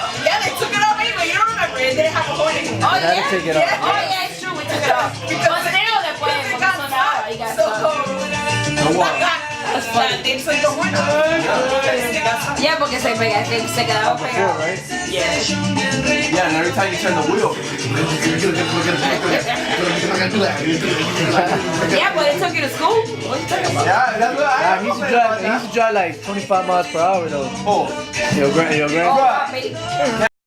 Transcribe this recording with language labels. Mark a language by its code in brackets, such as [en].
[en] Yeah, they took it off anyway. You don't remember it? They didn't have a horn anymore. Oh, yeah. Take it off. Yeah. Oh, yeah, it's true. We took it off. But still, [es] después, porque sonaba y gastó. [en] That's funny. They took the horn off. Yeah, [es] porque se quedaba pegado. [en] Yeah. Yeah, and every time you turn the wheel. Yeah, but they took you to school. What are you talking about? Yeah, that's what I He used to drive like 25 miles per hour though. Oh. Your grandpa.